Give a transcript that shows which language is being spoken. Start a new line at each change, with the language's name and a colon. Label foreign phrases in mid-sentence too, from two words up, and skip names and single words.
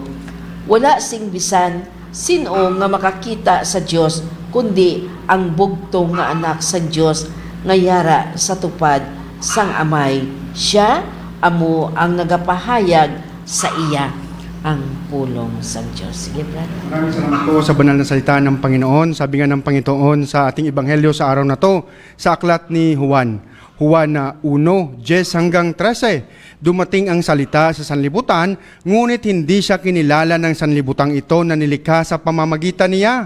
Hiligaynon: Wala sing bisan sino nga makakita sa Dios kundi ang bugtong nga anak sang Dios nga yara sa tupad sang amay. Siya amo ang nagapahayag sa iya ang pulong sang Diyos. Sige, brother.
Filipino: Maraming salamat po sa banal na salita ng Panginoon. Sabi nga ng Panginoon sa ating ebanghelyo sa araw na to, sa aklat ni Juan. Juan 1:10 hanggang 13. Dumating ang salita sa sanlibutan, ngunit hindi siya kinilala ng sanlibutang ito na nilikha sa pamamagitan niya.